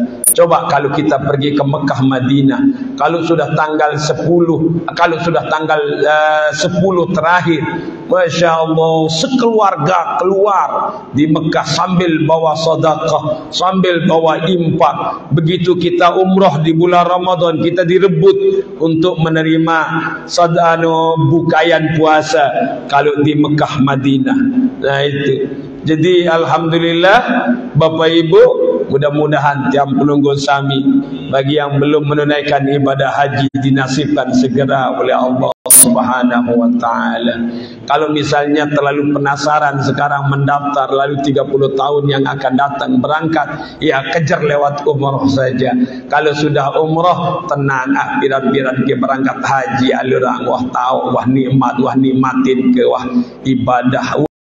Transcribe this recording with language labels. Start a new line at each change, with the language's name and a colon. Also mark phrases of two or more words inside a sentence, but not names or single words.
Indonesian: Coba kalau kita pergi ke Mekah Madinah, kalau sudah tanggal 10 terakhir,
Arabic: Masya Allah,
Indonesian: sekeluarga keluar di Mekah sambil bawa sedekah, sambil bawa infak. Begitu kita umrah di bulan Ramadan, kita direbut untuk menerima bukayan puasa kalau di Mekah Madinah. Nah itu. Jadi alhamdulillah Bapak Ibu, mudah-mudahan
Sasak: tiang penunggu sami
Indonesian: bagi yang belum menunaikan ibadah haji dinasibkan segera oleh Allah
Arabic: Subhanahu wa ta'ala.
Indonesian: Kalau misalnya terlalu penasaran sekarang mendaftar, lalu 30 tahun yang akan datang berangkat, ya kejar lewat umrah saja. Kalau sudah umrah, tenang, biran-biran ke berangkat haji alurang, wah tahu, wah nikmat, wah nikmatin ke, wah ibadah.